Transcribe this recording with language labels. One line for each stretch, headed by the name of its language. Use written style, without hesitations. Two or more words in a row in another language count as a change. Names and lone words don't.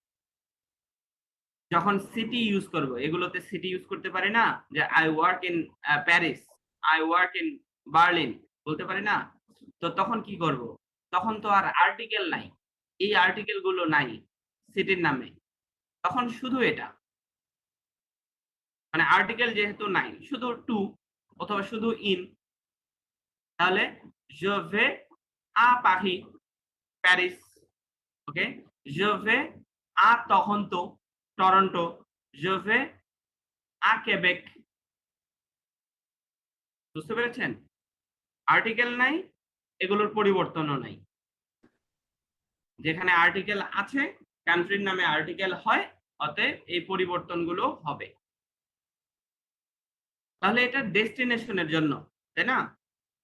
Bangla: যখন
English: city use
Bangla: করব, এগুলোতে
English: city use
Bangla: করতে পারি না, যে
English: I work in Paris, I work in Berlin,
Bangla: বলতে পারি না? তো তখন কি করব? তখন তো আর আর্টিকেল নাই, এই আর্টিকেল গুলো নাই সিটির নামে, তখন শুধু এটা, মানে আর্টিকেল যেহেতু নাই, শুধু টু অথবা শুধু ইন।
French: তাহলে je vais à Paris,
Bangla: প্যারিস, ওকে।
French: je vais à টরন্টো, টরন্টো। je vais à Quebec,
Bangla: বুঝতে পেরেছেন? আর্টিকেল নাই, এগুলোর পরিবর্তনও নাই। যেখানে আর্টিকেল আছে, কান্ট্রির নামে আর্টিকেল হয়, অতএব এই পরিবর্তনগুলো হবে। তাহলে এটা ডেস্টিনেশনের জন্য, তাই না?